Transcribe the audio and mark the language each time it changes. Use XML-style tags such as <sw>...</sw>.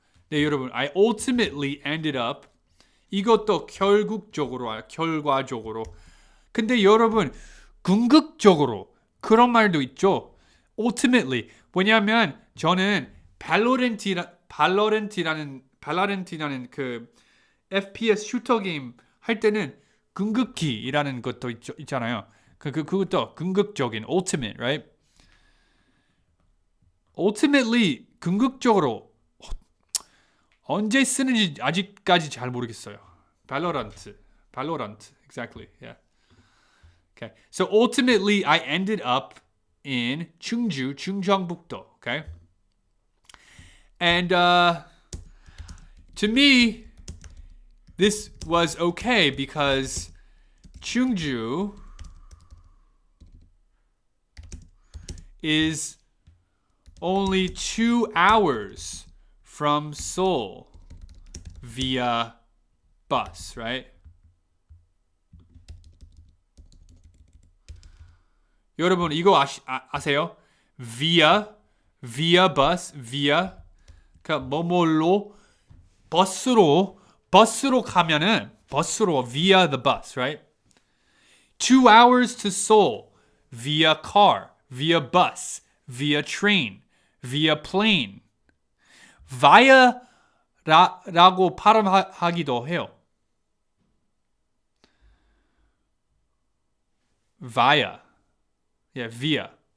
<ko>네, 여러분,</ko> <en>I ultimately ended up.</en> <ko>이것도 결과적으로. 근데 여러분, 궁극적으로 그런 말도 있죠.</ko> <en>ultimately.</en> <ko>왜냐하면 저는 발로렌트라는 그 FPS 슈터 게임 할 때는 궁극기라는 것도 있잖아요. 그것도 궁극적인 ultimate,</ko> <en>right?</en> <ko>ultimately 궁극적으로 언제 쓰는지 아직까지 잘 모르겠어요.</ko> <en>Valorant, exactly, yeah. Okay, so ultimately I ended up in 충청북도, okay? And to me, this was okay because Chungju is only 2 hours from Seoul via bus, right?</en> <ko>여러분 이거 아세요?</ko> <en>via bus,</en> <ko>그러니까 뭐뭐로 버스로 가면은 버스로</ko> <en>via the bus, right? 2 hours to Seoul via car, via bus, via train, via plane.</en> <ko>via라고 발음하기도 해요.</ko> <en>via. Yeah, via.</en>